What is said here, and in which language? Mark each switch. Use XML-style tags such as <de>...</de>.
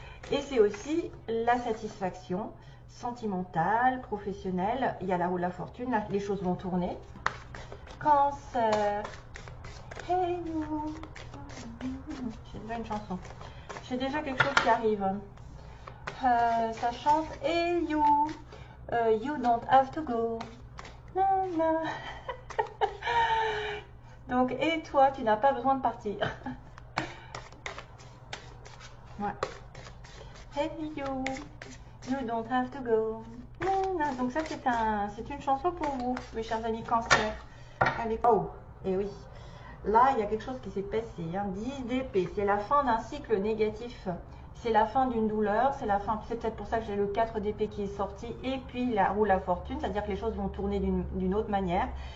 <fr>Et c'est aussi la satisfaction sentimentale, professionnelle. Il y a la roue de la fortune, là, les choses vont tourner. Cancer.</fr> <en>Hey you.</en> <fr>J'ai déjà une chanson. J'ai déjà quelque chose qui arrive. Ça chante</fr> <en>Hey you, you don't have to go.</en> <fr>Na, na. Donc, et toi, tu n'as pas besoin de partir. Ouais.</fr> <en>Hey you, you don't have to go.</en> <fr>Na, na. Donc ça, c'est une chanson pour vous, mes chers amis Cancer. Allez, oh, et oui. Là, il y a quelque chose qui s'est passé. 10 d'épée, c'est la fin d'un cycle négatif. C'est la fin d'une douleur. C'est la fin. C'est peut-être pour ça que j'ai le 4 d'épée qui est sorti. Et puis la roue de la fortune, c'est-à-dire que les choses vont tourner d'une autre manière.</fr>